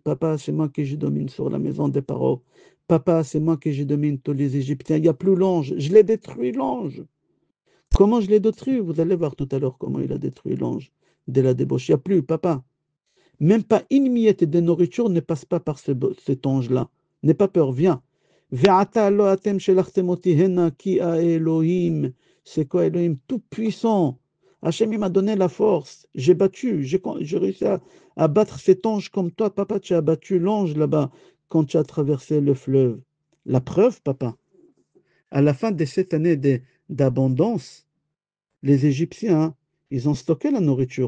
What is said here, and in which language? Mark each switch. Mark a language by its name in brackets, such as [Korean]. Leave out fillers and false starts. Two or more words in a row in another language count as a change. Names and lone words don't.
[French] Papa, c'est moi que je domine sur la maison des Paro. Papa, c'est moi que je domine tous les Égyptiens. Il n'y a plus l'ange. Je l'ai détruit, l'ange. Comment je l'ai détruit? Vous allez voir tout à l'heure comment il a détruit l'ange de la débauche. Il n'y a plus, papa. Même pas une miette de nourriture ne passe pas par cet ange-là. N'aie pas peur, viens. [Hebrew] ועתה לא אתם שלחתם אתי הנה כי האלהים. [French] C'est quoi Elohim? Tout puissant. Hachem, il m'a donné la force. J'ai battu. J'ai réussi à battre cet ange comme toi, papa. Tu as battu l'ange là-bas quand tu as traversé le fleuve. La preuve, papa. À la fin de cette année d'abondance, les Égyptiens, ils ont stocké la nourriture.